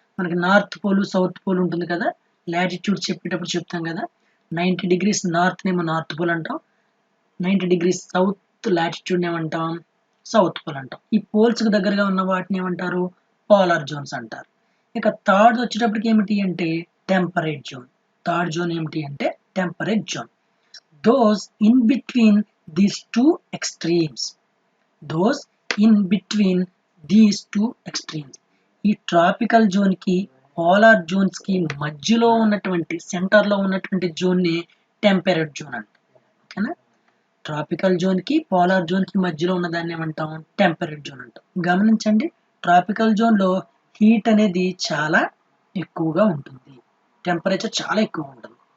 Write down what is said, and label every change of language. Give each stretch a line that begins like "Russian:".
Telugu: మనకి north pole, south pole ఉంటుంది కదా, లాటిట్యూడ్ చెప్పేటప్పుడు చెప్తాం కదా, 90 degrees నార్త్ నేమో నార్త్ పోల్ అంటాం, 90 degrees సౌత్ లాటిట్యూడ్ ఏమంటాం? సౌత్ పోల్ అంటాం. ఈ పోల్స్కి దగ్గరగా ఉన్న వాటిని ఏమంటారు? పోలార్ జోన్స్ అంటారు. ఇక థర్డ్ వచ్చేటప్పటికి ఏమిటి అంటే టెంపరేట్ జోన్. థర్డ్ జోన్ ఏమిటి అంటే temperate zone.
English: Those in between these two extremes. Those in between these two extremes.
Telugu: ఈ ట్రాపికల్ జోన్ కి పోలార్ జోన్స్ కి మధ్యలో ఉన్నటువంటి సెంటర్ లో ఉన్నటువంటి జోన్ ని టెంపరేట్ జోన్ అంటాం. ఓకేనా? ట్రాపికల్ జోన్ కి పోలార్ జోన్ కి మధ్యలో ఉన్న దాన్ని ఏమంటాం? టెంపరేట్ జోన్ అంటాం. గమనించండి, ట్రాపికల్ జోన్ లో హీట్ అనేది చాలా ఎక్కువగా ఉంటుంది, టెంపరేచర్ చాలా ఎక్కువ ఉంటుంది.